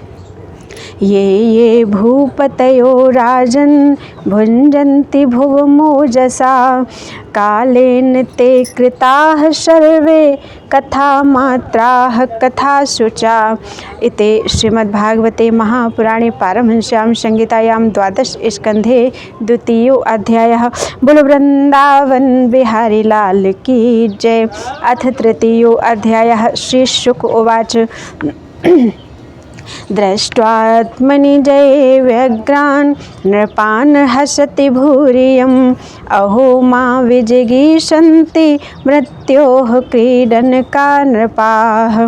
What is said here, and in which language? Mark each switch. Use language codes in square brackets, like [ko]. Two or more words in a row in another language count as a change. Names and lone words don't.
[sa] ये भूपतयो राजन् भुञ्जन्ति भुवमोजसा कालेन ते कृताः सर्वे कथामात्राः कथासुचा। इति श्रीमद्भागवते महापुराणे पारमहंस्यां संहितायां 12 स्कन्धे 2 अध्यायः। [hi] बोलो वृंदावन बिहारी लाल की जय। [sa] अथ 3 अध्यायः। श्री शुक उवाच दृष्ट्वात्मनिजये व्यग्रान् नृपान् हसति भूरियम् अहो मा विजिगीषन्ति मृत्योः क्रीडनका नृपाः।